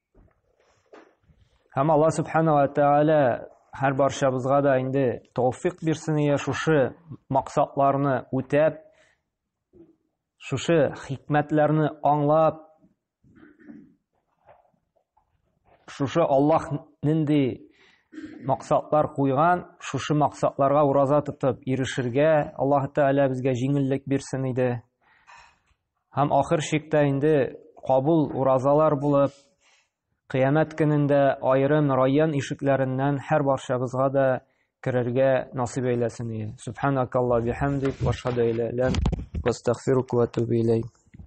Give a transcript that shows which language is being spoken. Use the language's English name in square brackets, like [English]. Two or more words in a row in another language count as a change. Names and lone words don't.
[Tatar] Һәм Аллаһ Субханаһу ва Тәгалә һәр барчабызга да инде тәүфыйк бирсен, шушы максатларны үтәп, шушы хикмәтләрне аңлап, шушы Аллаһ нинди максатлар куйган, шушы максатларга ураза тотып ирешергә Аллаһ Тәгалә безгә җиңеллек бирсен иде. Һәм ахыр чиктә инде кабул уразалар булып, Кыямәт көнендә айрым райян ишекләреннән һәр барчабызга да керергә насыйп әйләсен. [Arabic] سبحانك اللهم بحمدك وأشهد أن لا إله إلا أنت أستغفرك وأتوب إليك.